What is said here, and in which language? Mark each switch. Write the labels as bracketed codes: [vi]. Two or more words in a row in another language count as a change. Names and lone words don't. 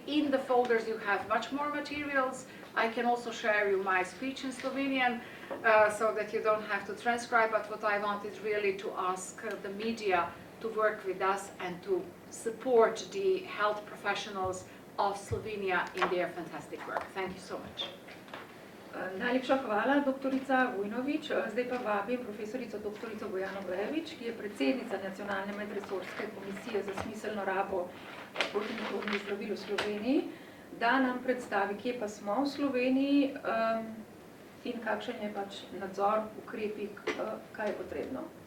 [en] In the folders you have much more materials. I can also share you my speech in Slovenian so that you don't have to transcribe, but what I want is really to ask the media to work with us and to support the health professionals of Slovenia in their fantastic work. Thank you so much. [sl] Najlepša hvala, doktorica Vojnović. Zdaj pa vabim profesorico doktorico Bojano Bojević, ki je predsednica Nacionalne medresorske komisije za smiselno rabo protimikrobnih zdravil v Sloveniji, da nam predstavi, kje pa smo v Sloveniji in kakšen je pač nadzor, ukrepi, kaj je potrebno.